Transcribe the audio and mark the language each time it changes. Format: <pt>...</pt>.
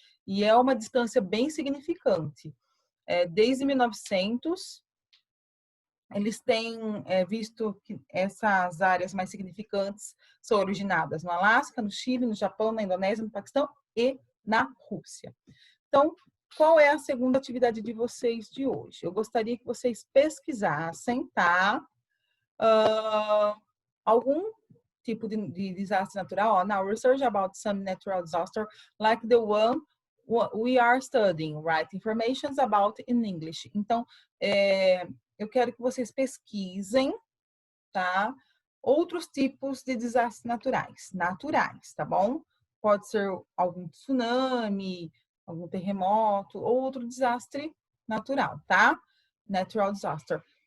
<pt>E é uma distância bem significante. Desde 1900, eles têm visto que essas áreas mais significantes são originadas no Alasca, no Chile, no Japão, na Indonésia, no Paquistão e na Rússia. Então, qual é a segunda atividade de vocês de hoje? Eu gostaria que vocês pesquisassem, tá? Algum tipo de desastre natural.</pt> <en>Now, research about some natural disaster like the one we are studying, write information about in English.</en> <pt>Então, eu quero que vocês pesquisem, tá? Outros tipos de desastres naturais, tá bom? Pode ser algum tsunami, algum terremoto, ou outro desastre natural, tá?</pt> <en>Natural disaster.</en>